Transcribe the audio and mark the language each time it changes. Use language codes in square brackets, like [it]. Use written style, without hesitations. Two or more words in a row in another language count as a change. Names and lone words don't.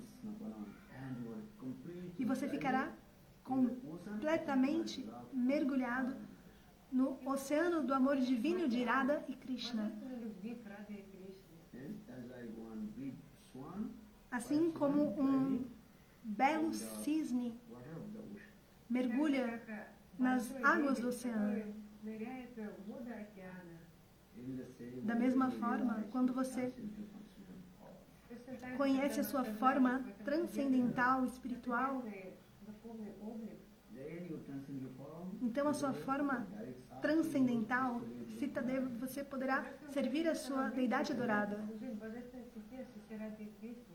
[pt] E você ficará completamente mergulhado no oceano do amor divino de Radha e Krishna. [ru] любви к Раде и Кришне. [pt] Assim como um belo cisne mergulha nas águas do oceano. [ru] Ныряет в воды океана. [pt] Da mesma forma, quando você conhece a sua forma transcendental, espiritual, [ru] Духовный облик. [pt] então a sua forma transcendental, Sitadeva, você poderá servir a sua deidade adorada. [ru] Служить божественной святейшей Раде и Кришне.